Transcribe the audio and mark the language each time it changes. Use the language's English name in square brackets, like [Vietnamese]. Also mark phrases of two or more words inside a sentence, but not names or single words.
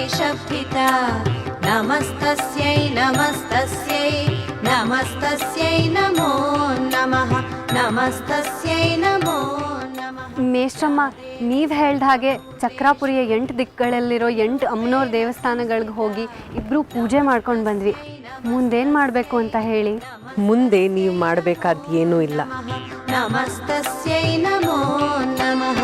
[Sanskrit] शब्दिता नमस्तस्यै नमस्तस्यै नमस्तस्यै नमो नमः नमस्तस्यै नमो नमः. [Kannada] ಮೇಷ್ಟ್ರಮ್ಮ, ನೀವು ಹೇಳ್ದ ಹಾಗೆ ಚಕ್ರಾಪುರಿಯ 8 ದಿಕ್ಕುಗಳಲ್ಲಿರೋ 8 ಅಮ್ಮನವ್ರ ದೇವಸ್ಥಾನಗಳಿಗೆ ಹೋಗಿ ಇಬ್ಬರು ಪೂಜೆ ಮಾಡ್ಕೊಂಡು ಬಂದ್ವಿ. ಮುಂದೇನು ಮಾಡಬೇಕು ಅಂತ ಹೇಳಿ. ಮುಂದೆ ನೀವು ಮಾಡಬೇಕಾದ ಏನೂ ಇಲ್ಲ. [Sanskrit] ನಮಸ್ತಸ್ಯೈ ನಮೋ ನಮಃ.